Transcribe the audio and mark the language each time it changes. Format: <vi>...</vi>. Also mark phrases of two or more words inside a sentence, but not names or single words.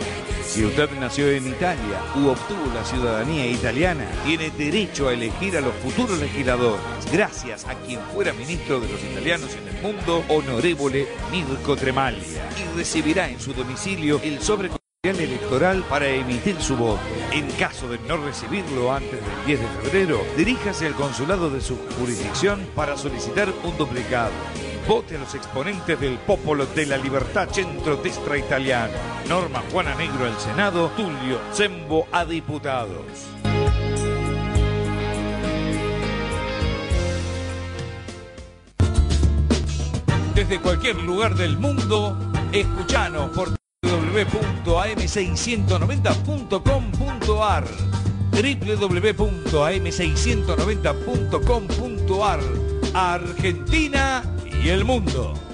<es>Si usted nació en Italia u obtuvo la ciudadanía italiana, tiene derecho a elegir a los futuros legisladores, gracias a quien fuera ministro de los italianos en el mundo, Onorevole Mirko Tremaglia, y recibirá en su domicilio el sobre electoral para emitir su voto. En caso de no recibirlo antes del 10 de febrero, diríjase al consulado de su jurisdicción para solicitar un duplicado. Vote a los exponentes del Popolo della Libertà centrodestra italiano. Norma Juana Negro al Senado, Tulio Zembo a diputados. Desde cualquier lugar del mundo, escuchanos por www.am690.com.ar www.am690.com.ar Argentina y el mundo.</es>